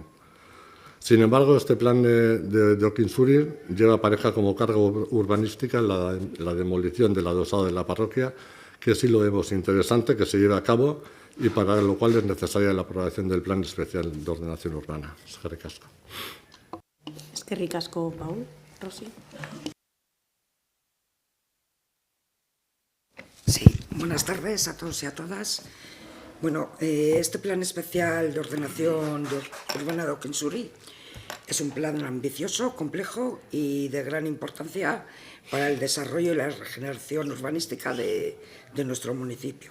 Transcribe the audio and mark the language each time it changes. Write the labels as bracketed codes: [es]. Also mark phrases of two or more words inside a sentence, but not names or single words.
[es] Sin embargo, este plan de Okinsuri lleva apareja como carga urbanística la demolición del adosado de la parroquia, que sí lo vemos interesante que se lleve a cabo y para lo cual es necesaria la aprobación del Plan Especial de Ordenación Urbana. [eu] Eskerrik asko. Eskerrik asko, Paul. Rosy. [es] Sí, buenas tardes a todos y a todas. Bueno, este Plan Especial de Ordenación Urbana de Okinsuri es un plan ambicioso, complejo y de gran importancia para el desarrollo y la regeneración urbanística de nuestro municipio.